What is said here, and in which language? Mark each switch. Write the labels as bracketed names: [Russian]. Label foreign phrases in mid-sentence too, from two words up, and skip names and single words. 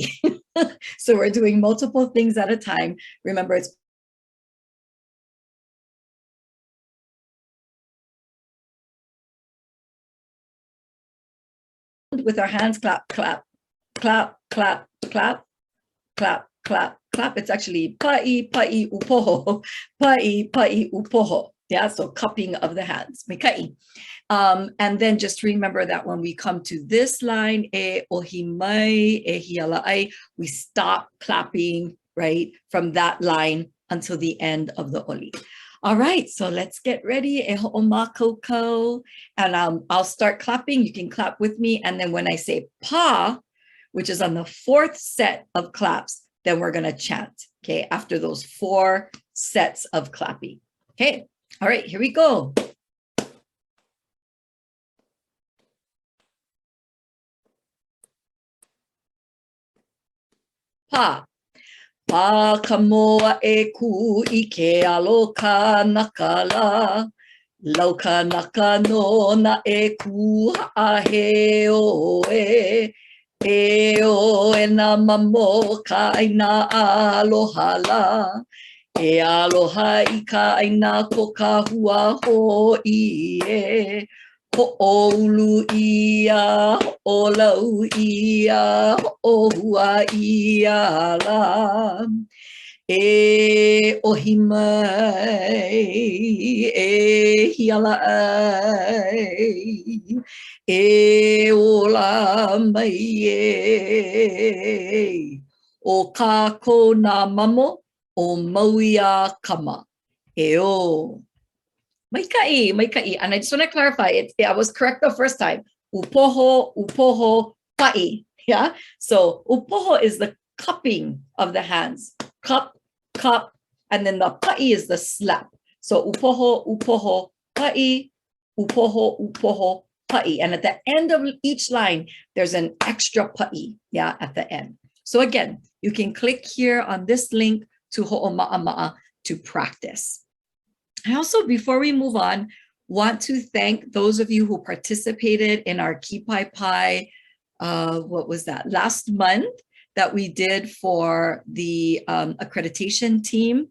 [English] So we're doing multiple things at a time. Remember, it's with our hands, clap, clap, clap, clap, clap, clap, clap, clap. It's actually [Hawaiian] pa'i, pa'i, upoho, pa'i, pa'i, upoho. [English] Yeah, so cupping of the hands, mikai. And then just remember that when we come to this line, [Hawaiian] e ohimai, e hiala'ai, [English] we stop clapping, right, from that line until the end of the Oli. All right, so let's get ready. [Hawaiian] E ho'omakoko. [English] And I'll start clapping. You can clap with me. And then when I say pa, which is on the fourth set of claps, then we're going to chant, okay, after those 4 sets of clapping. Okay, all right, here we go. [Hawaiian] Pa. Pa ka moa e ku I ke Laukanaka la. Laukanaka no na e ku ha'ahe o e. E o e na mamo Kaʻina aloha la. E aloha I Kaʻina ko ka hua hoʻi e. Ho'oulu ia, ho'olau ia, ho'ohua ia la. E ohimai, e hiala'ai, e ola mai e. O kākou nā mamo, o mauia kama, e o. Maika'i, maika'i. [English] And I just want to clarify, I was correct the first time. [Hawaiian] Upoho, upoho, pa'i. [English] Yeah. So upoho is the cupping of the hands. Cup, cup, and then the pa'i is the slap. [Hawaiian] So upoho, upoho, pa'i, upoho, upoho, pa'i. [English] And at the end of each line, there's an extra pa'i, yeah, at the end. So again, you can click here on this link to ho'oma'ama'a to practice. I also, before we move on, want to thank those of you who participated in our Kīpaepae, what was that, last month that we did for the accreditation team.